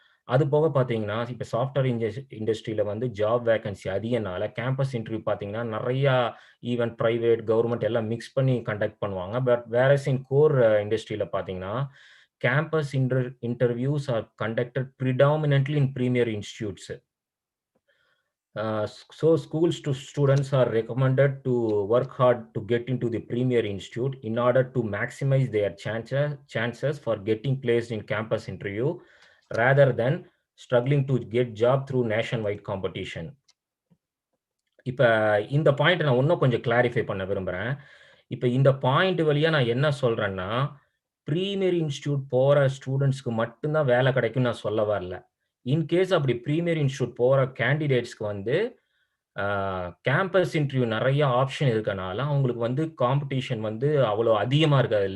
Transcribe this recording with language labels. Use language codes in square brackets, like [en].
[ta] அது போக பார்த்தீங்கன்னா, இப்ப சாஃப்ட்வேர் இண்டஸ்ட்ரியில வந்து ஜாப் வேக்கன்சி அதிகனால கேம்பஸ் இன்டர்வியூ பார்த்தீங்கன்னா, நெறையா ஈவன் பிரைவேட், கவர்ன்மென்ட் எல்லாம் மிக்ஸ் பண்ணி கண்டக்ட் பண்ணுவாங்க. [en] But whereas in core இண்டஸ்ட்ரியில பார்த்தீங்கன்னா, campus interviews are conducted predominantly in premier institutes. So schools to students are recommended to work hard to get into the premier institute in order to maximize their chances for getting placed in campus interview rather than struggling to get job through nationwide competition. [ta] இப்ப இந்த point நான் இன்னும் கொஞ்சம் clarify பண்ண விரும்புறேன். இப்ப இந்த point வழியா நான் என்ன சொல்றேன்னா, பிரீமியர் இன்ஸ்டிடியூட் போற ஸ்டூடண்ட்ஸ்க்கு மட்டும் தான் வேலை கிடைக்கும்னு நான் சொல்ல வரல. இன் கேஸ் அப்படி பிரீமியர் இன்ஸ்டிடியூட் போற கேண்டிடேட்ஸ்க்கு வந்து கேம்பஸ் இன்டர்வியூ நெறைய ஆப்ஷன் இருக்கனால, அவங்களுக்கு வந்து காம்படிஷன் வந்து அவ்வளோ அதிகமா இருக்காது.